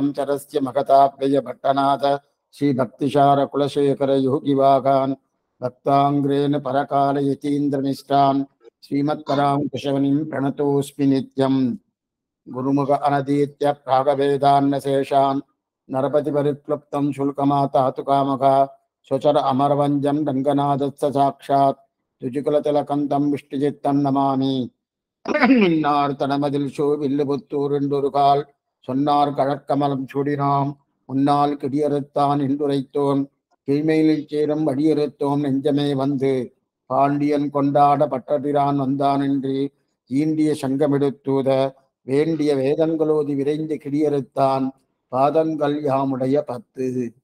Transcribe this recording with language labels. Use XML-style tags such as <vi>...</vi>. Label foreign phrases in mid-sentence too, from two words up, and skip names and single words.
<sa>चरस्य महताप्ययभट्टनाथ श्रीभक्तिसारकुलशेखर योगिवागान् भक्ताङ्ग्रेण परकालयतीन्द्रनिष्ठान् श्रीमत्पराङ्कुशवनिं प्रणतोऽस्मि नित्यम् गुरुमुख अनदीत्य प्रागवेदान्नशेषान् नरपतिपरिक्लुप्तं शुल्कमातातु कामका स्वचर अमरवञ्जं रङ्गनाथस्य साक्षात् तुजुकुलतिलकं विष्णुचित्तं नमामि</sa> <ta>மின்னார் தனமதில் ஷோ வில்லுபுத்தூர் என்றொருகால் சொன்னார் கழற்கமலம் சூடினாம் முன்னால் கிடியறுத்தான் என்றுரைத்தோம் கீழ்மையில் சேரும் வடியறுத்தோம் நெஞ்சமே வந்து பாண்டியன் கொண்டாட பட்டபிரான் வந்தான் என்று ஈண்டிய சங்கமெடுத்தூத வேண்டிய வேதங்களோதி விரைந்து கிடியறுத்தான் பாதங்கள் யாமுடைய 10.</ta>